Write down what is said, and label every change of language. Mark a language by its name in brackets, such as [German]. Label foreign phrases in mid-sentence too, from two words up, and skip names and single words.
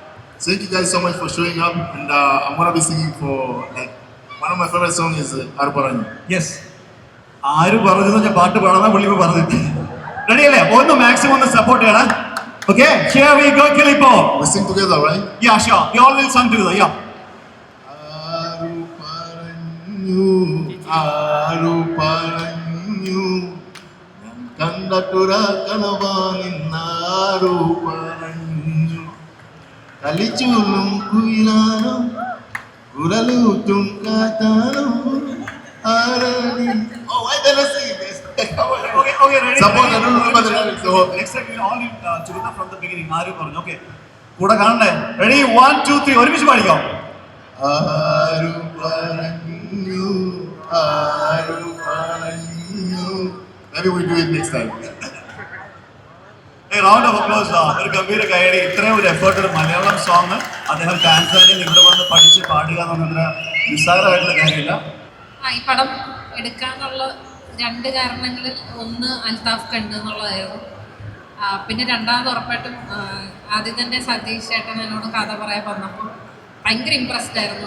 [English] Thank you guys so much for showing up, and I'm gonna be singing for like one of my favorite songs is Aruparanju. Yes. Ready? Maximum support. Okay, here we go, Kilipo. We sing together, right? Yeah, sure. We all will sing together, yeah. [Malayalam] ആരു പറഞ്ഞു, കണ്ടതൂറ കനവാണി ആരു പറഞ്ഞു, കളിച്ചുലും കുയിലനും, ഉരലുടും കാട്ടനും, അരണി. [English] Oh, why did I sing this? Okay, ready? Suppose I don't remember the lyrics. So next time we'll all together from the beginning. Okay. Ready? 1, 2, 3. One Aruparanju. Maybe we do it next time. A round of applause. [Malayalam] ഒരു ഗംഭീര കൈയടി. ഇത്രയും ഒരു എഫേർട്ട് ഒരു മലയാളം സോങ് അദ്ദേഹം ടാൻസാനിയയിൽ ഇവിടെ വന്ന് പഠിച്ച് പാടുക എന്നൊന്നും നിസ്സാരമായിട്ടുള്ള കാര്യമില്ല. ഈ പടം എടുക്കാനുള്ള 2 കാരണങ്ങളിൽ ഒന്ന് അൽത്താഫ് കണ്ട് എന്നുള്ളതായിരുന്നു. പിന്നെ രണ്ടാമത് ഉറപ്പായിട്ടും ആദ്യം തന്നെ സതീഷ് ചേട്ടൻ എന്നോട് കഥ പറയാൻ വന്നപ്പോൾ ഭയങ്കര ഇമ്പ്രസ്ഡ് ആയിരുന്നു.